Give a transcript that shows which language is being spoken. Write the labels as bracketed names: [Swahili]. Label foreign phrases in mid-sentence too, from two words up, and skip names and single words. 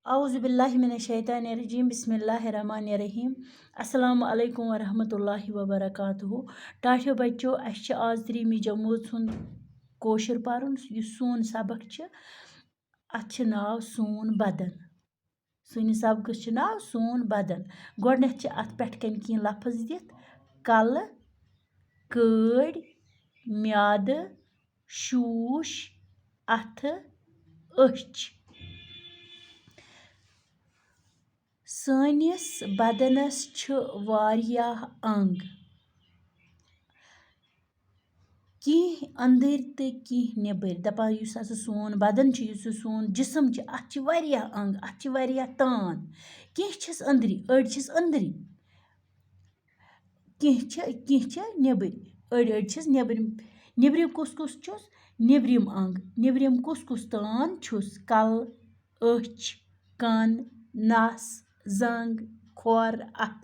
[Arabic] أعوذ بالله من الشيطان الرجيم بسم الله الرحمن الرحيم السلام عليكم ورحمة الله وبركاته. [Kashmiri] टाठियो बच्चों अस आज 3 जमूत सुन कोशर परन यु सोन सबक अत नाव सोन बदन। सनिस सबकस नाव सोन बदन। गोडनेथ अत पेठ कन की लफ्ज दित कल कड़ म्याद शूश अथ अच। सानिस बदनस छ वारियाह अंग की अंदर तो की नेबर दपान युस हसा सोन बदन छ युस सोन जिस्म छ अत छ वारियाह अंग अत छ वारियाह तान की छस अंदरी अड़ छस अंदरी की छ नेबर अड़ छस नेबर नेबरिम कुस छुस नेबरिम अंग नेबरिम कुस तान छुस कल अच कन नस जंग खोर अत।